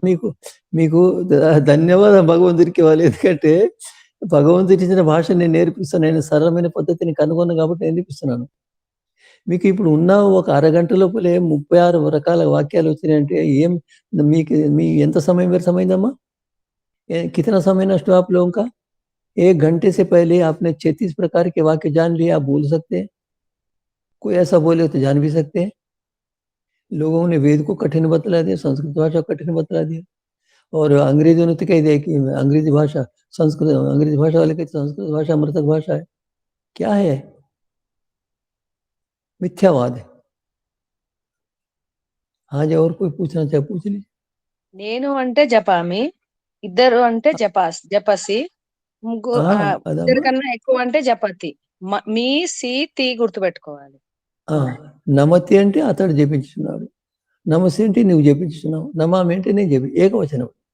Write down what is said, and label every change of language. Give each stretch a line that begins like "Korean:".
Telugu: మీకు మీకు ధన్యవాదం భగవంతుడికి ఇవ్వాలి, ఎందుకంటే భగవంతుడి ఇచ్చిన భాష నేను నేర్పిస్తాను, నేను సరళమైన పద్ధతిని కనుగొన్నాను కాబట్టి నేర్పిస్తున్నాను. మీకు ఇప్పుడు ఉన్న ఒక అరగంట లోపలే 36 రకాల వాక్యాలు వచ్చినాయంటే ఏం మీకు మీ ఎంత సమయం వ్యర్థమైందమ్మా?
Hindi: कितना समय नष्ट हुआ आप लोगों का? 1 घंटे से पहले आपने 36 प्रकार के वाक्य जान लिए, आप बोल सकते हैं। कोई ऐसा बोले तो जान भी सकते हैं। लोगों ने वेद को कठिन बतला दिया, संस्कृत भाषा को कठिन बतला दिया, और अंग्रेजों ने तो कह दिया कि अंग्रेजी भाषा संस्कृत, अंग्रेजी भाषा वाले कहते संस्कृत भाषा मृतक भाषा है। क्या है? मिथ्यावाद है। हाँ जी, और कोई पूछना चाहे पूछ लीजिए।
Telugu: నేను అంటే జపామి, ఇద్దరు అంటే జపసి, ఇద్దరు కన్నా ఎక్కువ అంటే జపతి. మీ సి తి గుర్తుపెట్టుకోవాలి. నమతి అంటే అతడు జపించున్నాడు, నమసి అంటే నువ్వు జపించున్నావు, నమామి అంటే నేను ఏకవచనం.